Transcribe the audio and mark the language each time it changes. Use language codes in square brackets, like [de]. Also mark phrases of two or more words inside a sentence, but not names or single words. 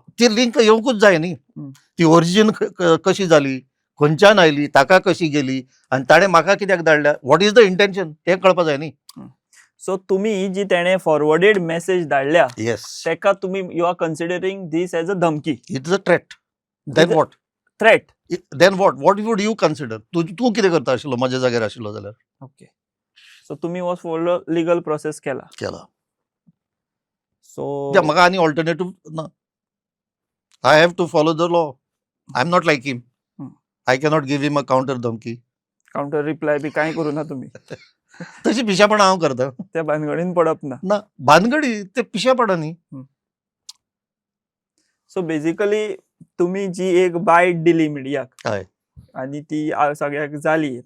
[kok] ती लिंक येवंकूच जाय न्ही. ती ओरिजीन कशी जाली, खंयच्यान आयली, ताका कशी गेली, आनी ताणें म्हाका कित्याक धाडल्या, [en] what is the intention [kok] तें कळपाक जाय न्ही. सो तुम्ही जी तेणे [en] forwarded message [kok] धाडल्या येस, तेका तुम्ही [en] you are considering this as a धमकी. it is a threat. then what? थ्रेट. then what would you consider? [kok] तूं कितें करता आशिल्लो म्हज्या जाग्यार आशिल्लो जाल्यार? ओके. सो तुम्ही हो [en] follow legal process [kok] केला. सो म्हाका आनी ऑल्टरनेटीव ना. [en] I have to follow the law. I am not like him. हम्म. I cannot give him a counter धमकी. counter reply [kok] बी कांय करू ना तुम्ही. तशी पिशापणां हांव करता त्या भानगडीन पडप ना. ना. भानगडी ते पिशापणां न्ही. [en] so basically [kok] तुम्ही जी एक बायट दिली मिडियाक हय. आणि ती सगळ्याक जाली ताजे